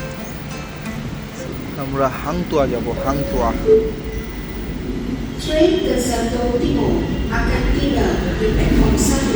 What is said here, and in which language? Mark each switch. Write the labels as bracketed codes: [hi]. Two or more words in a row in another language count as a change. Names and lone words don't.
[bn] আমরা হাংতুয়া যাব, হাংতুয়া। [id] Train ke Santo Timur akan tinggal di platform 1.